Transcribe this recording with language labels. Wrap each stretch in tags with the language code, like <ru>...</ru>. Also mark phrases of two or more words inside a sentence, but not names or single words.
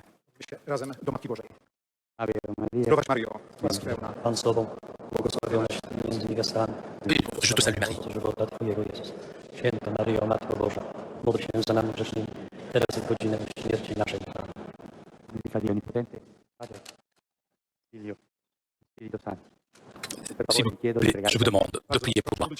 <pl>Razem do Matki Bożej.</pl> <la>Ave Maria,</la> <pl>Zdrowaś Mario, łaski pełna, Pan z Tobą, błogosławionaś Ty między niewiastami.</pl> <fr>Je te salue Marie.</fr> <pl>Owocu żywota Twojego Jezus. Święta Maryjo, Matko Boża, módl się za nami grzesznymi, teraz i w godzinę śmierci naszej. Amen.</pl> <it>Benedica Dio Onnipotente, Padre, Figlio, Spirito Santo.</it> <fr>S'il vous plaît, je vous demande de prier pour moi.</fr>